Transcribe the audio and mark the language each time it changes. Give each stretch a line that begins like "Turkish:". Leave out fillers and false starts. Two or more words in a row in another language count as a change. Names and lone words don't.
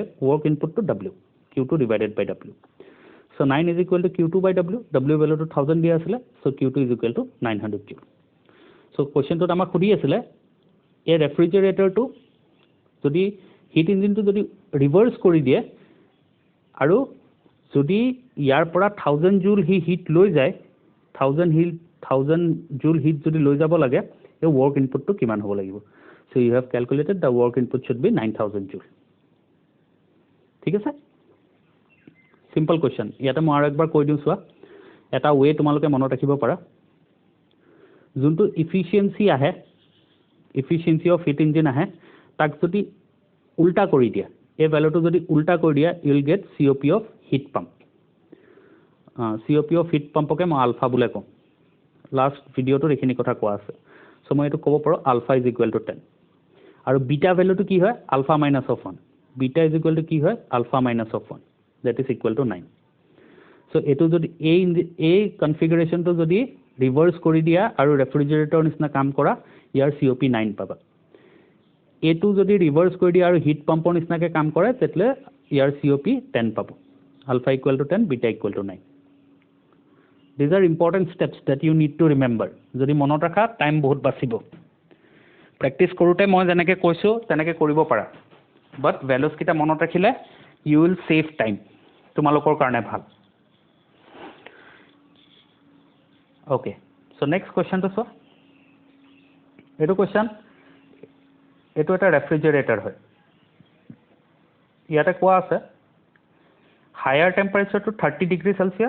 English: work input to W Q2 divided by W so 9 is equal to Q2 by W W value to 1000
Assamese: দিয়া আছিল
English: so Q2 is equal to 900 joule so question to
Assamese: আমাক খুদি আছিল এই ৰেফ্ৰিজাৰেটৰ টো যদি
English: heat engineটো
Assamese: যদি ৰিভার্স কৰি দিয়ে আৰু যদি ইয়াৰ পৰা 1000
English: joule heat
Assamese: লৈ যায় 1000
English: joule heat
Assamese: যদি লৈ যাব লাগে এই
English: work input
Assamese: তো কিমান হ'ব লাগিব
English: so you have calculated the work input should be 9000 joule
Assamese: ঠিক আছে
English: simple question
Assamese: ইয়াতে মই আৰু একবাৰ কৈ দিও সোৱা এটা ওয়ে তোমালোকে মনত ৰাখিব পাৰা যোনটো
English: efficiency of heat engine
Assamese: আহে তাক যদি উল্টা কৰি দিয়া এই ভ্যালুটো যদি উল্টা কৰি দিয়া
English: you will get COP of heat pump COP of heat pump কে
Assamese: মই আলফা বুলে কম
English: last videoটো
Assamese: এখিনি কথা কোৱা আছে সো মই এটো ক'ব পাৰো আলফা
English: is equal to 10
Assamese: আৰু বিটা ভ্যালুটো কি হয় আলফা
English: minus of 1
Assamese: বিটা
English: is equal to
Assamese: কি হয় আলফা
English: minus of 1 that is equal to 9
Assamese: so এটো যদি এই কনফিগারেশনটো যদি ৰিভার্স কৰি দিয়া আৰু ৰেফ্ৰিজাৰেটৰ নিচিনা কাম কৰা ইয়াৰ COP 9 পাবা এটো যদি ৰিভার্স কৰি দিয়া আৰু
English: heat pumpৰ
Assamese: নিচিনাকে কাম কৰে তেতলে ইয়াৰ COP 10 পাবো
English: alpha equal to 10 beta equal to 9 these are important steps that you need to remember
Assamese: যদি মনত ৰাখা টাইম বহুত বাচিব প্ৰেক্টিছ কৰোঁতে মই যেনেকৈ কৈছোঁ তেনেকৈ কৰিব পাৰা
English: but valuesকেইটা
Assamese: মনত ৰাখিলে
English: you will save time
Assamese: তোমালোকৰ কাৰণে ভাল
English: okay so next questionটো
Assamese: চোৱা এইটো কুৱেশ্যন এইটো এটা ৰেফ্ৰিজাৰেটৰ হয় ইয়াতে কোৱা আছে
English: higher temperatureটো
Assamese: 30
English: degree Celsius